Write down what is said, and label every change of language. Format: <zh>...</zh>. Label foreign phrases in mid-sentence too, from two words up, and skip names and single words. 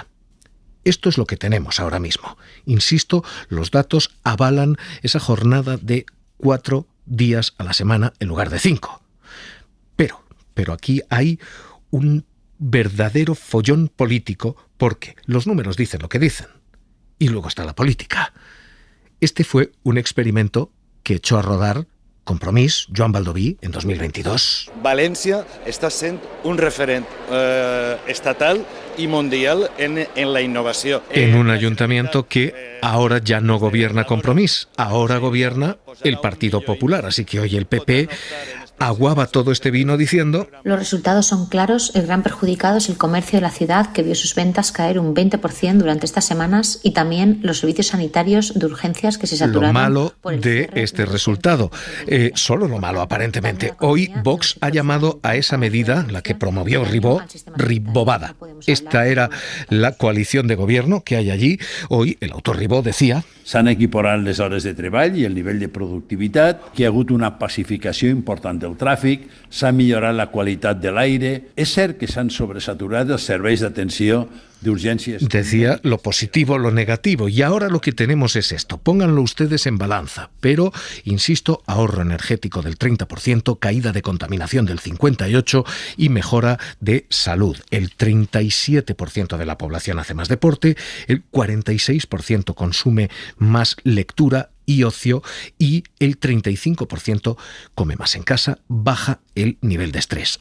<es>Esto es lo que tenemos ahora mismo. Insisto, los datos avalan esa jornada de 4 días a la semana en lugar de 5. Pero aquí hay un verdadero follón político, porque los números dicen lo que dicen. Y luego está la política. Este fue un experimento que echó a rodar Compromís, Joan Baldoví, en 2022.</es> <ca>València està sent un referent estatal</ca> <es>y mundial en la innovación. En un ayuntamiento que ahora ya no gobierna Compromís, ahora gobierna el Partido Popular. Así que hoy el PP aguaba todo este vino diciendo: los resultados son claros, el gran perjudicado es el comercio de la ciudad, que vio sus ventas caer un 20% durante estas semanas, y también los servicios sanitarios de urgencias que se saturaron. Lo malo de este resultado, solo lo malo aparentemente. Hoy Vox ha llamado a esa medida, la que promovió Ribó, Ribobada. Esta era la coalición de gobierno que hay allí. Hoy el autor Ribó decía:</es> <ca>s'han equiparat les hores de treball i el nivell de productivitat, que hi ha hagut una pacificació important del tràfic, s'ha millorat la qualitat de l'aire. És cert que s'han sobresaturat els serveis d'atenció d'urgències.</ca> <es>Decía lo positivo, lo negativo, y ahora lo que tenemos es esto. Pónganlo ustedes en balanza, pero, insisto, ahorro energético del 30%, caída de contaminación del 58% y mejora de salud. El 37% de la población hace más deporte, el 46% consume más lectura y ocio, y el 35% come más en casa, baja el nivel de estrés.</es>